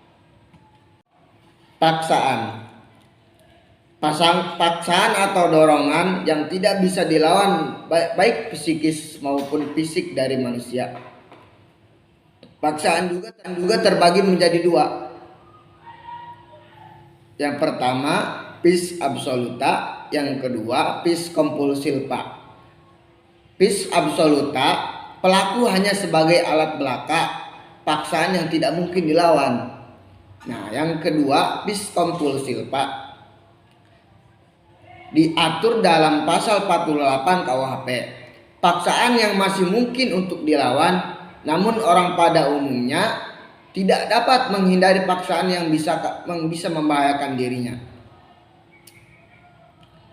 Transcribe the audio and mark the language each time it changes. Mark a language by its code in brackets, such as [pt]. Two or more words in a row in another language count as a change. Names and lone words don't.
[id] Paksaan atau dorongan yang tidak bisa dilawan baik psikis maupun fisik dari manusia. Paksaan juga terbagi menjadi 2. Yang pertama [la] vis absoluta, [id] yang kedua [la] vis compulsilva. Vis absoluta, [id] pelaku hanya sebagai alat belaka, paksaan yang tidak mungkin dilawan. Nah, yang kedua [la] vis compulsilva [id] diatur dalam pasal 48 KUHP. Paksaan yang masih mungkin untuk dilawan, namun orang pada umumnya tidak dapat menghindari paksaan yang bisa membahayakan dirinya.